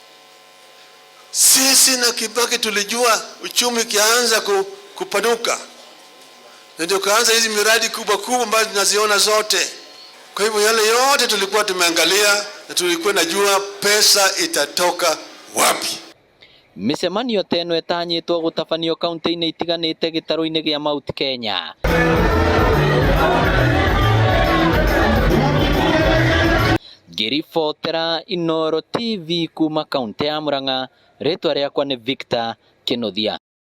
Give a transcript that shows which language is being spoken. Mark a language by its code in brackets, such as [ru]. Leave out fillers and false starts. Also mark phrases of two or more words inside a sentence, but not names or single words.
[sw] Sisi na Kibaki tulijua uchumi kianza kupanuka, ndio kaanza hizi miradi kubwa kubwa ambazo tunaziona zote. Kwa hivyo yale yote tulikuwa tumeangalia na tulikuwa najua pesa itatoka wapi. [ki] Mĩcemanio ta ĩno ĩtanyĩtwo gũtabanio kaunti-inĩ itiganĩte gĩtarũ-inĩ gĩa Mount Kenya. Ngĩribotera Inooro TV kuma kaunti ya Murang'a, rĩtwa rĩakwa nĩ Victor Kĩnuthia.